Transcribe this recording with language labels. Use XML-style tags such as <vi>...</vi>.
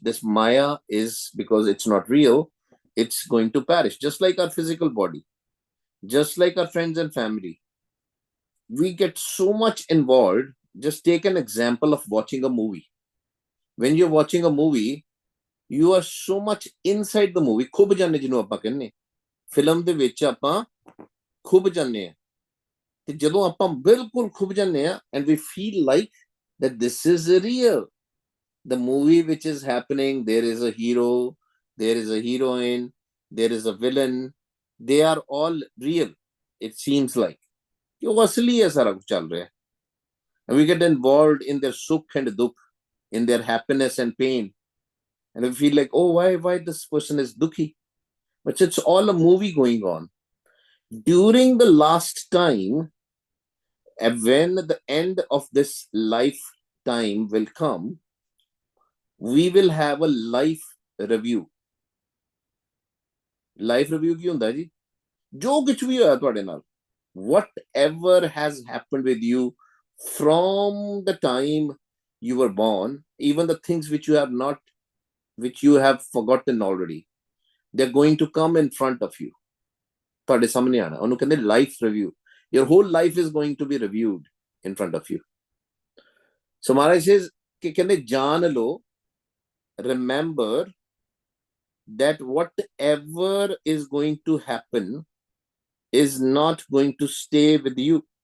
<en>This Maya is, because it's not real, it's going to perish. Just like our physical body, just like our friends and family. We get so much involved. Just take an example of watching a movie. When you're watching a movie, you are so much inside the movie.</en> <pa>ਖੁੱਭ ਜਾਂਦੇ ਜਿਹਨੂੰ ਆਪਾਂ ਕਹਿੰਦੇ film ਦੇ ਵਿੱਚ ਆਪਾਂ ਖੁੱਭ ਜਾਂਦੇ ਆ ਤੇ ਜਦੋਂ ਆਪਾਂ ਬਿਲਕੁਲ ਖੁੱਭ ਜਾਂਦੇ ਆ</pa> <en>and we feel like that this is real. The movie which is happening, there is a hero, there is a heroine, there is a villain. They are all real. It seems like.</en> <pa>ਉਹ ਅਸਲੀ ਹੈ ਸਾਰਾ ਕੁਝ ਚੱਲ ਰਿਹਾ</pa> <en>and we get involved in their sukh and dukh, in their happiness and pain, and we feel like, oh, why this person is dukhi, but it's all a movie going on. During the last time, when the end of this lifetime will come, we will have a life review.</en> <pa>Life review ਕੀ ਹੁੰਦਾ ਜੀ? ਜੋ ਕੁਝ ਵੀ ਹੋਇਆ ਤੁਹਾਡੇ ਨਾਲ,</pa> <en>whatever has happened with you from the time you were born, even the things which you have forgotten already, they're going to come in front of you.</en> <pa>ਤੁਹਾਡੇ ਸਾਹਮਣੇ ਆਣਾ, ਉਹਨੂੰ ਕਹਿੰਦੇ life review.</pa> <en>Your whole life is going to be reviewed in front of you. So Maharaj says</en> <pa>ਕਿ ਕਹਿੰਦੇ ਜਾਣ ਲਓ,</pa> <en>remember that whatever is going to happen is not going to stay with you.</en>